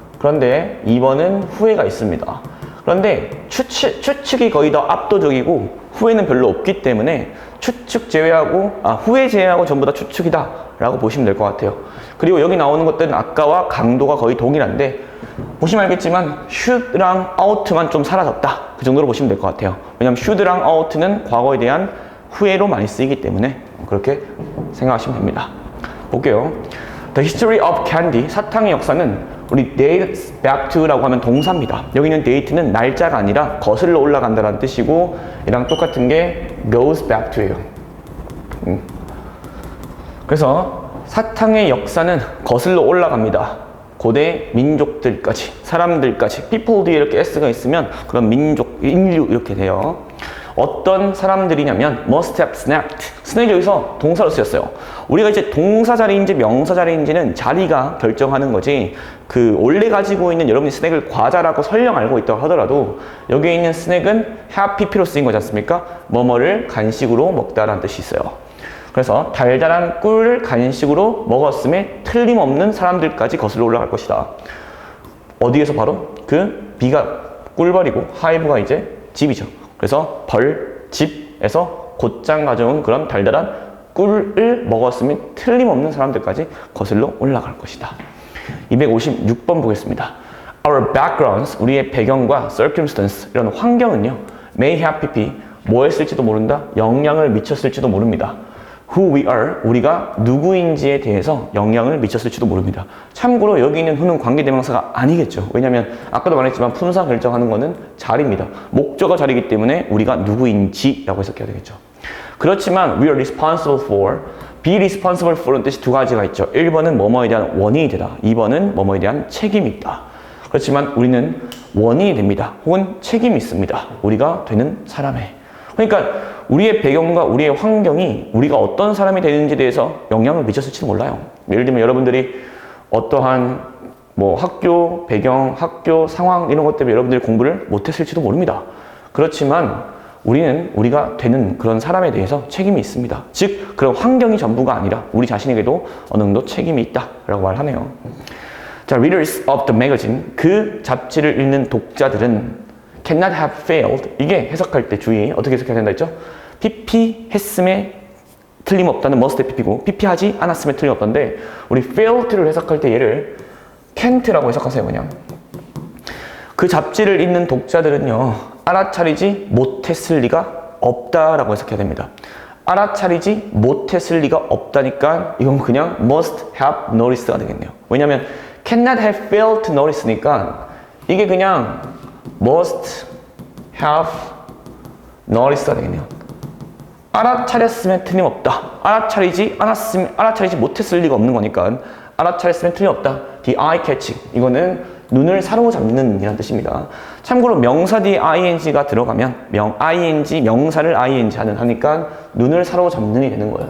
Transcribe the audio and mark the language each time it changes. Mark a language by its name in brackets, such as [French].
[Korean] 그런데 2번은 후회가 있습니다. 그런데 추측이 거의 더 압도적이고 후회는 별로 없기 때문에 추측 제외하고 후회 제외하고 전부 다 추측이다 라고 보시면 될 것 같아요. 그리고 여기 나오는 것들은 아까와 강도가 거의 동일한데 보시면 알겠지만 should랑 ought만 좀 사라졌다 그 정도로 보시면 될 것 같아요. 왜냐면 should랑 ought는 과거에 대한 후회로 많이 쓰이기 때문에 그렇게 생각하시면 됩니다. 볼게요. [English] The history of candy, [Korean] 사탕의 역사는 우리 [English] dates back to [Korean] 라고 하면 동사입니다. 여기는 date는 날짜가 아니라 거슬러 올라간다는 뜻이고 이랑 똑같은 게 goes back to예요. 그래서 사탕의 역사는 거슬러 올라갑니다. 고대 민족들까지, 사람들까지, people 뒤에 이렇게 s가 있으면 그런 민족, 인류 이렇게 돼요. 어떤 사람들이냐면 [English] must have snapped. [Korean] 스낵이 여기서 동사로 쓰였어요. 우리가 이제 동사 자리인지 명사 자리인지는 자리가 결정하는 거지 그 원래 가지고 있는 여러분이 스낵을 과자라고 설령 알고 있다고 하더라도 여기에 있는 스낵은 have pp로 쓰인 거지 않습니까? 뭐뭐를 간식으로 먹다라는 뜻이 있어요. 그래서 달달한 꿀을 간식으로 먹었음에 틀림없는 사람들까지 거슬러 올라갈 것이다. 어디에서 바로? 그 B가 꿀벌이고 하이브가 이제 집이죠. 그래서 벌, 집에서 곧장 가져온 그런 달달한 꿀을 먹었으면 틀림없는 사람들까지 거슬러 올라갈 것이다. 256번 보겠습니다. [English] Our backgrounds, [Korean] 우리의 배경과 circumstance, 이런 환경은요. may have pp, 뭐 했을지도 모른다, 영향을 미쳤을지도 모릅니다. [English] who we are, [Korean] 우리가 누구인지에 대해서 영향을 미쳤을지도 모릅니다. 참고로 여기 있는 who는 관계대명사가 아니겠죠. 왜냐하면 아까도 말했지만 품사 결정하는 거는 자리입니다. 목적어 자리이기 때문에 우리가 누구인지라고 해석해야 되겠죠. 그렇지만 [English] we are responsible for, [Korean] be responsible for는 뜻이 두 가지가 있죠. 1번은 뭐뭐에 대한 원인이 되다. 2번은 뭐뭐에 대한 책임이 있다. 그렇지만 우리는 원인이 됩니다. 혹은 책임이 있습니다. 우리가 되는 사람에. 그러니까 우리의 배경과 우리의 환경이 우리가 어떤 사람이 되는지에 대해서 영향을 미쳤을지도 몰라요. 예를 들면 여러분들이 어떠한 뭐 학교 배경, 학교 상황 이런 것 때문에 여러분들이 공부를 못했을지도 모릅니다. 그렇지만 우리는 우리가 되는 그런 사람에 대해서 책임이 있습니다. 즉 그런 환경이 전부가 아니라 우리 자신에게도 어느 정도 책임이 있다라고 말하네요. 자, [English] readers of the magazine, [Korean] 그 잡지를 읽는 독자들은 [English] cannot have failed. [Korean] 이게 해석할 때 주의 어떻게 해석해야 된다 했죠? pp 했음에 틀림없다는 must have pp고 pp 하지 않았음에 틀림없다인데 우리 failed를 해석할 때 얘를 can't라고 해석하세요. 그냥 그 잡지를 읽는 독자들은요 알아차리지 못했을 리가 없다라고 해석해야 됩니다. 알아차리지 못했을 리가 없다니까 이건 그냥 must have noticed가 되겠네요. 왜냐하면 [English] cannot have failed to notice [Korean] 니까 이게 그냥 must have noticed가 되겠네요. 알아차렸으면 틀림없다. 알아차리지 않았으면, 알아차리지 못했을 리가 없는 거니까 알아차렸으면 틀림없다. [English] the eye catching. [Korean] 이거는 눈을 사로잡는 이라는 뜻입니다. 참고로 명사 뒤에 ing가 들어가면 ing, 명사를 ing 하니까 눈을 사로잡는이 되는 거예요.